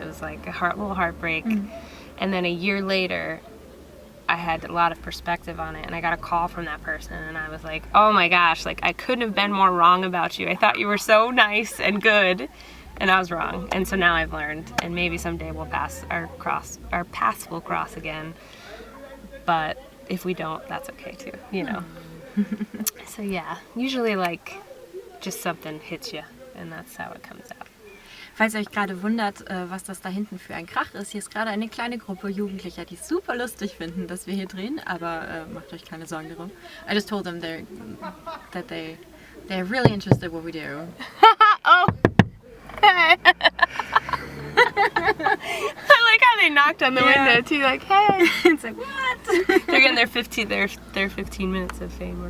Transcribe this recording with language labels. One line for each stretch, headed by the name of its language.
English: It was like a little heartbreak. And then a year later, I had a lot of perspective on it, and I got a call from that person, and I was like, oh my gosh, like I couldn't have been more wrong about you. I thought you were so nice and good, and I was wrong. And so now I've learned, and maybe someday our paths will cross again. But if we don't, that's okay too, you know. So yeah, usually like just something hits you, and that's how it comes out.
German: Falls ihr euch gerade wundert, was das da hinten für ein Krach ist, hier ist gerade eine kleine Gruppe Jugendlicher, die super lustig finden, dass wir hier drehen, aber macht euch keine Sorgen darum.
English: I just told them they're really interested in what we do. Oh! Hey! I like how they knocked on the window too, like, hey! It's like, what? They're getting their 15 minutes of fame.